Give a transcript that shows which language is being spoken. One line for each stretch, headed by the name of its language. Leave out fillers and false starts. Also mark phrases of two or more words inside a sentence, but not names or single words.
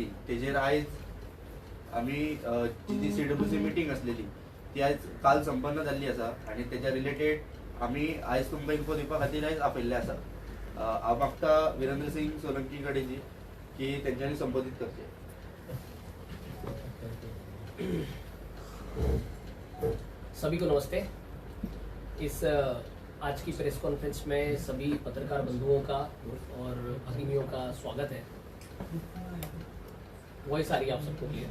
Konkani: तेजेर आयज आम्ही जी CWC मिटींग असलेली ती आयज काल संपन्न जाल्ली आसा आनी तेच्या रिलेटेड आम्ही आयज तुमकां इन्फो दिवपा खातीर आयज आपयल्ले आसा. हांव मागता वीरेंद्र सिंग सोलंकी कडेन की तेंच्यांनी संबोधीत करचे.
Hindi: सभी को नमस्ते. इस आज की प्रेस कॉन्फ्रेंस में सभी पत्रकार बंधुओं का और भगिनियों का स्वागत है. वॉइस आ रही है आप सबको क्लियर?